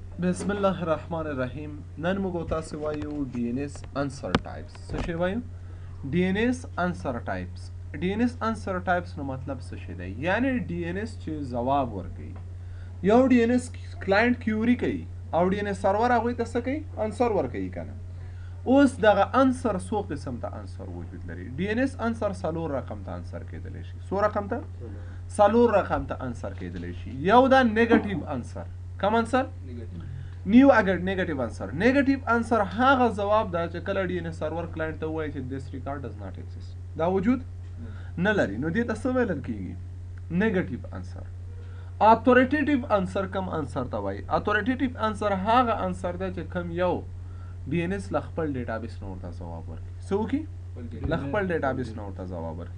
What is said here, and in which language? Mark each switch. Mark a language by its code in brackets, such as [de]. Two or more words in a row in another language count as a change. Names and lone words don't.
[ps] بسم الله الرحمن الرحیم. نن موږ تاسو وایو [en] DNS answer types. [ps] څه شی وایو؟ [en] DNS answer types. DNS answer types [ps] نو مطلب څه شی دی؟ یعنی DNS چې جواب ورکوي. یو [en] DNS client [ps] کیوري کوي او [en] DNS server [ps] هغوی ته څه کوي؟ انسر ورکوي کنه. اوس دغه انسر څو قسم ته انسر وجود لري. [en] DNS answer [ps] څلور رقم ته انسر کیدلی شي. څو رقم ته؟ څلور رقم ته انسر کیدلی شي. یو دا [en] negative answer. [ps] کم انسر؟ نیو اگر [en] negative answer. negative answer [ps] هغه جواب دا چې کله [en] DNS server [ps] کلاینټ ته وایي چې [en] this record does not exist. [ps] دا وجود نه لري. نو دې ته څه ویل کیږي؟ [en] negative answer. authoritative answer [ps] کم انسر ته وایي. [en] authoritative answer [ps] هغه انسر دی چې کم یو DNS له خپل ډیټابیس نه ورته جواب ورکړي. څه وکړي؟ له خپل ډیټابیس نه ورته جواب ورکړي.